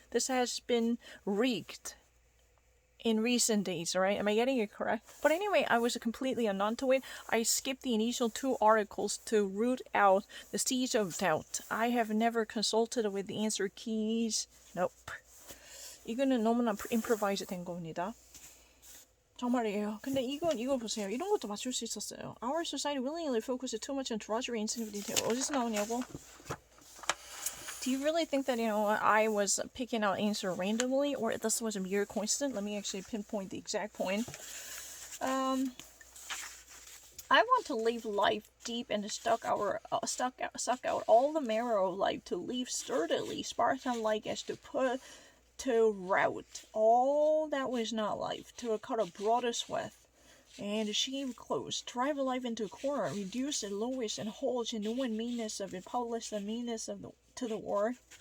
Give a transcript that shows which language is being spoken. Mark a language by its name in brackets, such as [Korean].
[English] This has been reeked in recent days, right? Am I getting it correct? But anyway, I was completely unknown to it. I skipped the initial 2 articles to root out the seeds of doubt. I have never consulted with the answer keys. Nope. [Korean] 이거는 너무나 improvised 된 겁니다. 정말이에요. 근데 이거 보세요. 이런 것도 맞출 수 있었어요. [English] Our society willingly focuses too much on drudgery and insignificant detail. [Korean] 어디서 나오냐고? [English] Do you really think that, I was picking out answer randomly, or this was a mere coincidence? Let me actually pinpoint the exact point. I want to live life deep and suck out all the marrow of life, to live sturdily, Spartan-like, as to put to rout all that was not life, to cut a broader swath, and shave close, drive a life into a corner, reduce the lowest and whole genuine meanness of it, publish the meanness of to the war,